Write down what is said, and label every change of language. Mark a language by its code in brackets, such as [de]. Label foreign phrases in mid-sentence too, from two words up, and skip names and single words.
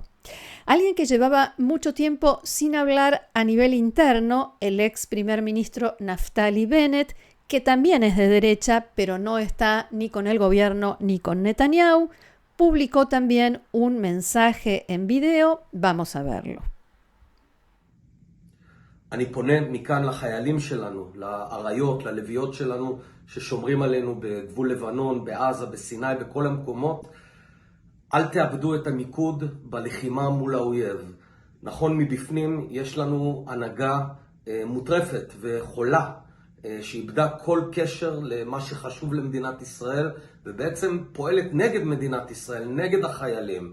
[es] Alguien que llevaba mucho tiempo sin hablar a nivel interno, el ex primer ministro Naftali Bennett, que también es de derecha, pero no está ni con el gobierno ni con Netanyahu, publicó también un mensaje en video. Vamos a verlo. [he] אני פונה מכאן לחיילים שלנו, לאריות, ללוויות שלנו, ששומרים עלינו בגבול לבנון, בעזה, בסיני, בכל המקומות. אל תאבדו את המיקוד בלחימה מול האויב. נכון, מבפנים יש לנו הנהגה מוטרפת וחולה, שאיבדה כל קשר למה שחשוב למדינת ישראל, ובעצם פועלת נגד מדינת ישראל, נגד החיילים.